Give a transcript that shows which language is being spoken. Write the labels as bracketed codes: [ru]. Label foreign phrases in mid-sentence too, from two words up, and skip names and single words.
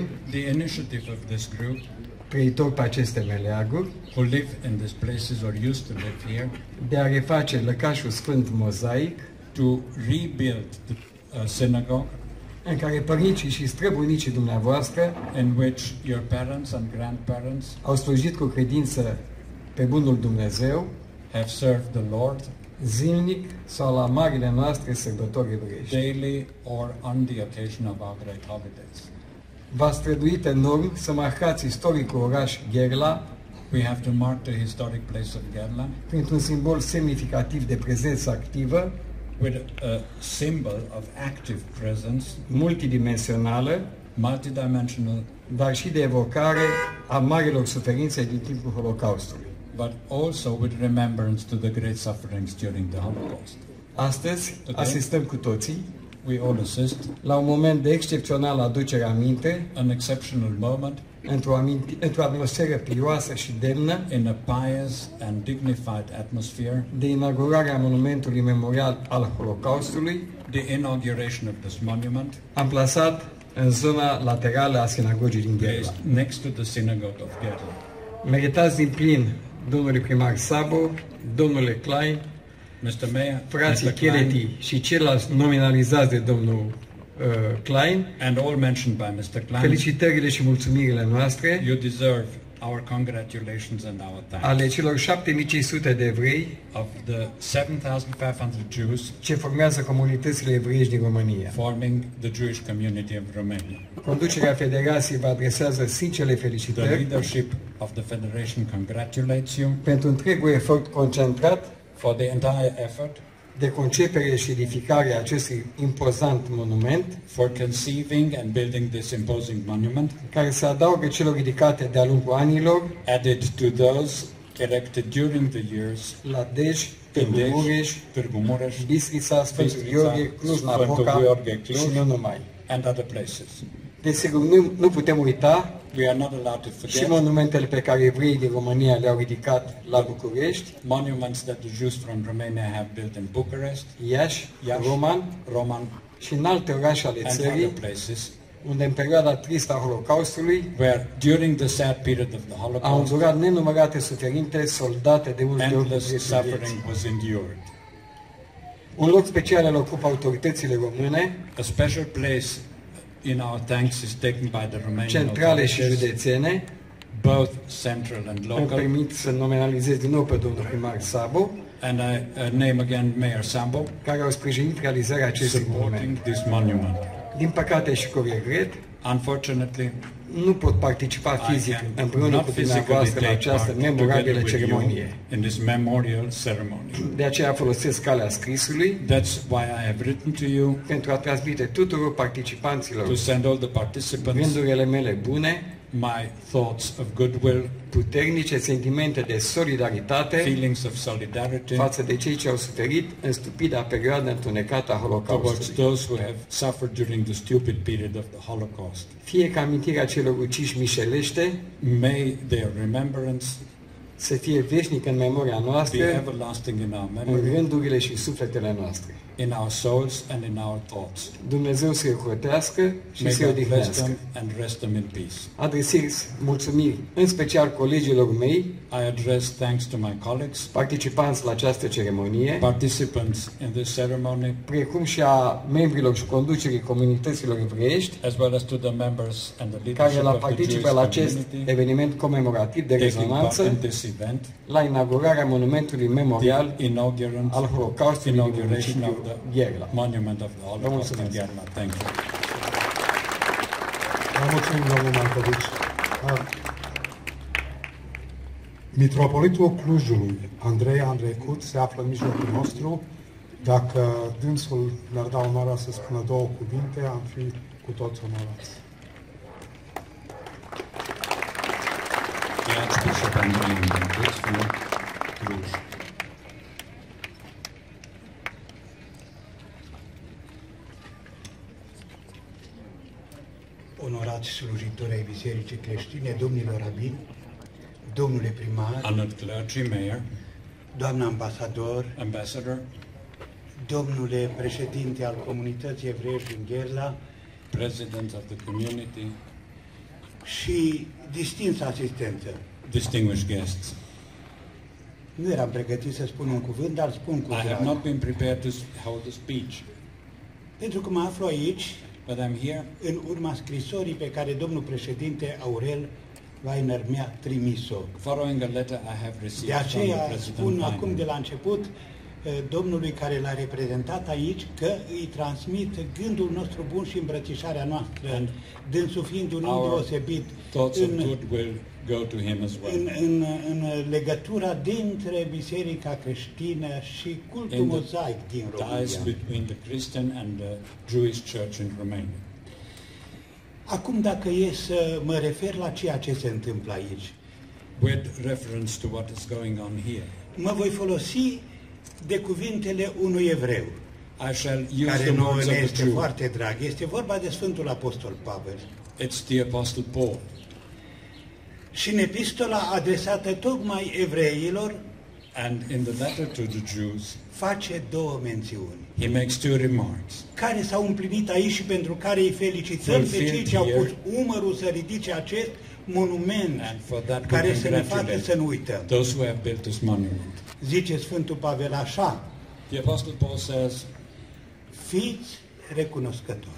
[en] The initiative of this group, [ro] trăitori pe aceste meleaguri, [en] who live in these places or used to live here, [ro] de a reface lăcașul sfânt mozaic, [en] to rebuild the synagogue [ro] în care părinții și străbunicii dumneavoastră [en] in which your parents and grandparents [ro] au slujit cu credință pe bunul Dumnezeu, [en] have served the Lord [ro] zilnic sau la marile noastre sărbători evreiești. [en] daily or on the occasion of our great holidays. [ro] V-a străduit enorm să marcați istoricul oraș Gherla [en] We have to mark the historic place of Gerla [ro] printr-un simbol semnificativ de prezență activă, [en] with a symbol of active presence, [ro] multidimensională, [en] multidimensional, [ro] dar și de evocare a marilor suferințe din timpul Holocaustului. [en] but also with remembrance to the great sufferings during the Holocaust. [ro] Astăzi asistăm cu toții [en] We all assist [ro] la un moment de excepțională aducere aminte, [en] an exceptional moment [ro] într-o atmosferă pioasă și demnă, [en] in a pious and dignified atmosphere, [ro] de inaugurarea monumentului memorial al Holocaustului, [en] the inauguration of this monument, [ro] amplasat în zona laterală a sinagogii din Gherla. [en] placed next to the synagogue of Gerla. [ro] Meritați din plin domnului primar Sabo, domnule Klein, [en] Mr. Mayor, [ro] frații [en] Mr. Klein, [ro] Cheleti și ceilalți nominalizați de domnul Klein, [en] and all mentioned by Mr. Klein, [ro] felicitările și mulțumirile noastre [en] you deserve our congratulations and our thanks. [ro] ale celor 7500 de evrei [en] Of the 7,500 Jews [ro] ce formează comunitățile evreiești din România. [en] forming the Jewish community of Romania. [ro] Conducerea Federației vă adresează sincere [en] The [ro] felicitări [en] leadership of the Federation congratulates you [ro] pentru întregul efort concentrat [en] for the entire effort, [ro] de concepere și edificare a acestui impozant monument, [en] for conceiving and building this imposing monument, [ro] care se adaugă celor ridicate de-a lungul anilor [en] added to those erected during the years [ro] la Dej, [en] in Târgu Dej, Mureș, Târgu Mureș, Bistrița, Sfântul Bistrița, Gheorghe, Cluj-Napoca Sfântul Gheorghe, Cluj. [ro] și nu numai. [en] and other places. [ro] Desigur, nu putem uita [en] We are not allowed to [ro] și [en] forget [ro] monumentele pe care evreii din România le-au ridicat la București, [en] monuments that the Jews from Romania have built in Bucharest, Iași, Iași, Roman Roman, [ro] și în alte orașe ale [en] and [ro] țării, [en] other places, [ro] unde în perioada tristă a Holocaustului [en] where during the sad period of the [ro] au [en] Holocaust, [ro] îndurat nenumărate suferințe soldate de multe ori cu [en] endless [ro] prețul [en] suffering [ro] vieții. [en] was endured. [ro] Un loc special îl ocupă autoritățile române, [en] A special place in our thanks is taken by the Romanian [ro] centrale și [en] authorities, [ro] județene. [en] both central and [ro] Îmi [en] local, [ro] permit să nominalizez din nou pe domnul primar Sabo, [en] and I name again Mayor Sambo, [ro] care au sprijinit realizarea acestui monument. [en] supporting this monument. [ro] Din păcate și cu regret, [en] Unfortunately, [ro] nu pot participa fizic [en] I can [ro] împreună [en] not [ro] cu [en] physically [ro] dumneavoastră la [en] take [ro] această [en] part [ro] memorabilă [en] together with you [ro] ceremonie. [en] in this memorial ceremony. [ro] De aceea folosesc calea scrisului [en] That's why I have written to you [ro] pentru a transmite tuturor [en] to [ro] participanților [en] send all the participants [ro] gândurile mele bune [en] my thoughts of goodwill, [ro] puternice sentimente de solidaritate [en] feelings of solidarity [ro] față de cei ce au suferit în stupida perioadă întunecată a [en] towards [ro] Holocaustului. [en] those who have suffered during the stupid period of the Holocaust. [ro] Fie că amintirea celor uciși mișelește [en] May their remembrance [ro] să fie veșnic în memoria [en] be [ro] noastră, [en] everlasting in our [ro] în [en] memory, [ro] gândurile și sufletele noastre. [en] in our souls and in our thoughts. [ro] Dumnezeu să-i ocrotească și [en] May [ro] să-i [en] God bless [ro] odihnească. [en] them and rest them in peace. [ro] Adresez mulțumiri, în special colegilor mei, [en] I address thanks to my colleagues, [ro] participanți la această ceremonie, [en] participants in this ceremony, [ro] precum și a membrilor și conducerii comunităților evreiești, [en] as well as to the members and the [ro] care [en] leadership [ro] la [en] of the Jewish [ro] participă la acest [en] community [ro] eveniment comemorativ de [en] taking part [ro] rezonanță [en] in this event, [ro] la inaugurarea monumentului memorial [en] the inaugurant [ro] al Holocaustului din [en] inauguration of [ro] municipiul [en] the Gherla. monument of the Holocaust in Gherla. Thank you. [ro] Vă mulțumim, domnul Marcovici. Mitropolitul Clujului, Andrei Andreicut, se află în mijlocul nostru. Dacă dânsul ne-ar da onoarea să spună două cuvinte, am fi cu toți onorați. [en] The Archbishop Andrei Andreicut from Cluj. [ro] Onorați slujitori ai Bisericii Creștine, domnilor rabini, domnule primar, [en] Honored clergy, mayor, [ro] doamna ambasador, [en] ambassador, [ro] domnule președinte al comunității evreiești din Gherla [en] president of the community, [ro] și distinsă asistență. [en] distinguished guests. [ro] Nu eram pregătit să spun un cuvânt, dar spun cu [en] I have [ro] drag. [en] not been prepared to hold a speech, [ro] Pentru că mă aflu aici, [en] but I'm here [ro] în urma scrisorii pe care domnul președinte Aurel Weiner mi-a trimis-o. [en] following a letter I have [ro] De [en] received from the [ro] aceea [en] President [ro] spun acum de [en] Weiner. [ro] la început domnului care l-a reprezentat aici că îi transmit gândul nostru bun și îmbrățișarea noastră, [en] And [ro] dânsul fiind un om [en] our [ro] deosebit [en] Thoughts of [ro] în, [en] goodwill go to him as well. [ro] în legătura dintre biserica creștină și cultul [en] In the [ro] mozaic din [en] ties România. between the Christian and the Jewish church in Romania. [ro] Acum, dacă e să mă refer la ceea ce se întâmplă aici, [en] With reference to what is going on here, [ro] mă voi folosi de cuvintele unui evreu, [en] I shall use [ro] care [en] the [ro] nouă [en] words [ro] ne [en] of a [ro] este [en] Jew. [ro] foarte drag. Este vorba de Sfântul Apostol Pavel. [en] It's the Apostle Paul. [ro] Și în epistola adresată tocmai evreilor [en] And in the letter to the Jews, [ro] face două mențiuni, [en] he makes two remarks. [ro] care s-au împlinit aici și pentru care îi felicităm pe cei ce au pus umărul să ridice acest monument, [en] And for that we [ro] care să ne facă [en] congratulate [ro] să nu uităm. [en] those who have built this monument. [ro] Zice Sfântul Pavel așa: [en] The Apostle Paul says, [ro] fiți recunoscători.